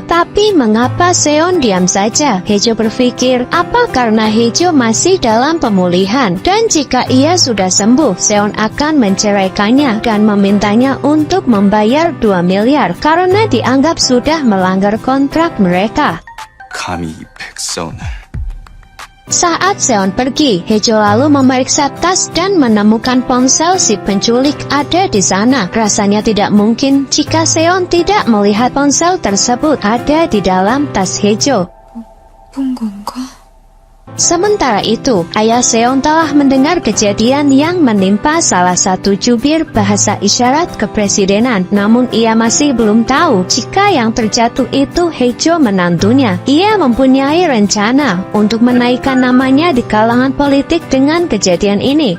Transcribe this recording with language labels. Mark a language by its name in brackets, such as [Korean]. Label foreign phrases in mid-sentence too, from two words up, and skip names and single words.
[Indonesian] Tapi mengapa Seon diam saja? Hejo berpikir, apa karena Hejo masih dalam pemulihan, dan jika ia sudah sembuh, Seon akan menceraikannya dan memintanya untuk membayar 2 miliar karena dianggap sudah melanggar kontrak mereka. [Korean] 감히 이 백선을. [Indonesian] Saat Seon pergi, Hejo lalu memeriksa tas dan menemukan ponsel si penculik ada di sana. Rasanya tidak mungkin jika Seon tidak melihat ponsel tersebut ada di dalam tas Hejo. [Korean] 본 건가? [Indonesian] Sementara itu, ayah Seon telah mendengar kejadian yang menimpa salah satu jubir bahasa isyarat kepresidenan. Namun ia masih belum tahu jika yang terjatuh itu Hejo menantunya. Ia mempunyai rencana untuk menaikkan namanya di kalangan politik dengan kejadian ini.